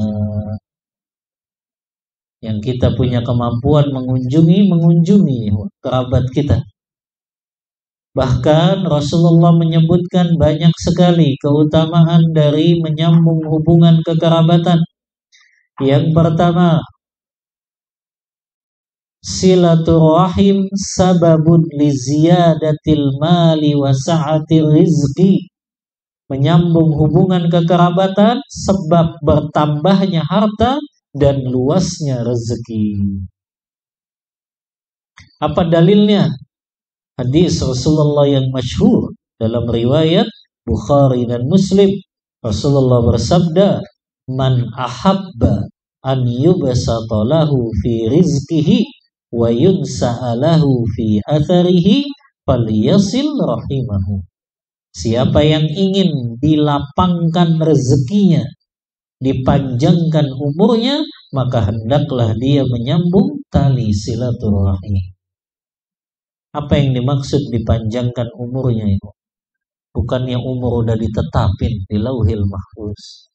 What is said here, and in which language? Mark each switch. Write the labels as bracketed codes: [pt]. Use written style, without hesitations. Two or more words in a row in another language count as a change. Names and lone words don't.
[id] Yang kita punya kemampuan mengunjungi kerabat kita. Bahkan Rasulullah menyebutkan banyak sekali keutamaan dari menyambung hubungan kekerabatan. Yang pertama, [ar] صلة الرحم سبب لزيادة المال وسعة الرزق. [id] Menyambung hubungan kekerabatan sebab bertambahnya harta dan luasnya rezeki. Apa dalilnya? Hadis Rasulullah yang masyhur dalam riwayat Bukhari dan Muslim. Rasulullah bersabda, [ar] من أحب أن يبسط له في رزقه وينسأ له في أثره فليصل رحمه. [id] Siapa yang ingin dilapangkan rezekinya, dipanjangkan umurnya, maka hendaklah dia menyambung tali silaturahim. Apa yang dimaksud dipanjangkan umurnya itu? Bukannya umur udah ditetapin di Lauhil Mahfuz.